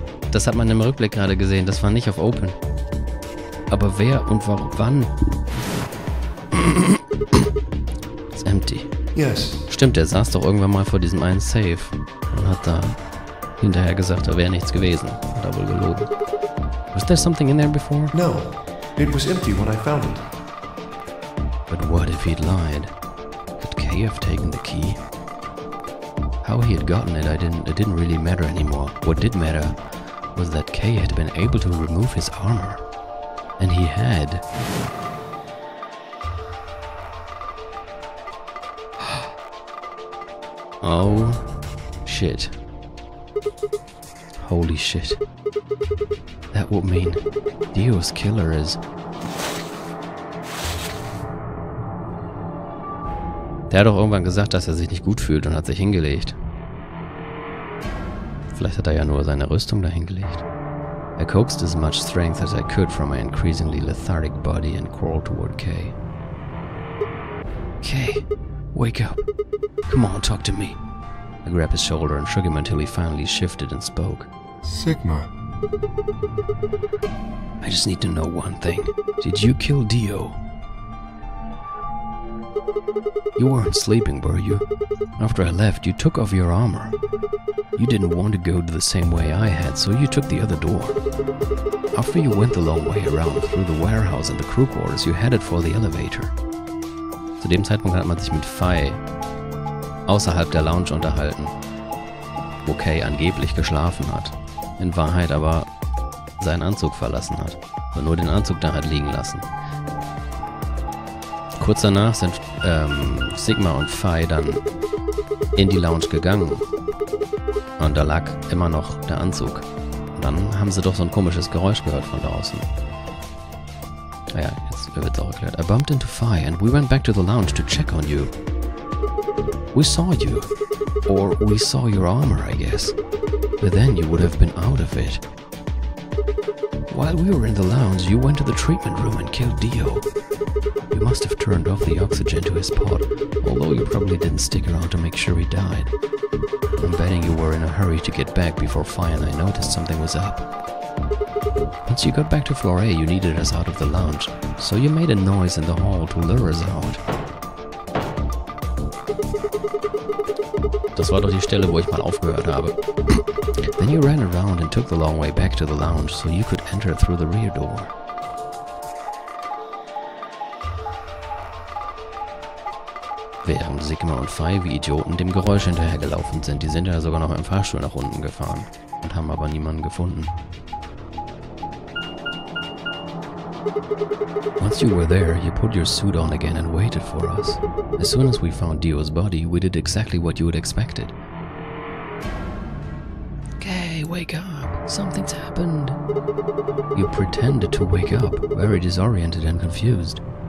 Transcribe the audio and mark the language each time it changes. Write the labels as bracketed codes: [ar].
[de] Das hat man im Rückblick gerade gesehen, das war nicht auf Open. Aber wer und warum, wann? [en] It's empty. Yes. [de] Stimmt, er saß doch irgendwann mal vor diesem einen Safe und hat da hinterher gesagt, da wäre nichts gewesen. Hat er wohl gelogen. [en] Was there something in there before? No. It was empty when I found it. But what if he'd lied? Could Kay have taken the key? How he had gotten it, it didn't really matter anymore. What did matter was that Kay had been able to remove his armor. And he had. Oh, shit. Holy shit. That would mean Dio's killer is... [de] Der hat doch irgendwann gesagt, dass er sich nicht gut fühlt und hat sich hingelegt. Vielleicht hat er ja nur seine Rüstung dahingelegt. [en] I coaxed as much strength as I could from my increasingly lethargic body and crawled toward Kay. Kay, wake up. Come on, talk to me. I grabbed his shoulder and shook him until he finally shifted and spoke. Sigma. I just need to know one thing. Did you kill Dio? You weren't sleeping, were you? After I left, you took off your armor. You didn't want to go the same way I had, so you took the other door. After you went the long way around through the warehouse and the crew quarters, you headed for the elevator. [de] Zu dem Zeitpunkt hat man sich mit Fi außerhalb der Lounge unterhalten, wo Kay angeblich geschlafen hat. In Wahrheit aber seinen Anzug verlassen hat und nur den Anzug da hat liegen lassen. Kurz danach sind Sigma und Fi dann in die Lounge gegangen und da lag immer noch der Anzug. Und dann haben sie doch so ein komisches Geräusch gehört von draußen. Naja, jetzt wird's auch erklärt. [en] I bumped into Fi and we went back to the lounge to check on you. We saw you. Or we saw your armor, I guess. But then you would have been out of it. While we were in the lounge, you went to the treatment room and killed Dio. You must have turned off the oxygen to his pod, although you probably didn't stick around to make sure he died. I'm betting you were in a hurry to get back before Fi and I noticed something was up. Once you got back to floor A, you needed us out of the lounge, so you made a noise in the hall to lure us out. [de] Das war doch die Stelle, wo ich mal aufgehört habe. [en] Then you ran around and took the long way back to the lounge so you could enter through the rear door. [de] Während Sigma und Phi wie Idioten dem Geräusch hinterhergelaufen sind. Die sind ja sogar noch im Fahrstuhl nach unten gefahren und haben aber niemanden gefunden. [en] Once you were there, you put your suit on again and waited for us. As soon as we found Dio's body, we did exactly what you had expected. Okay, wake up. Something's happened. You pretended to wake up, very disoriented and confused.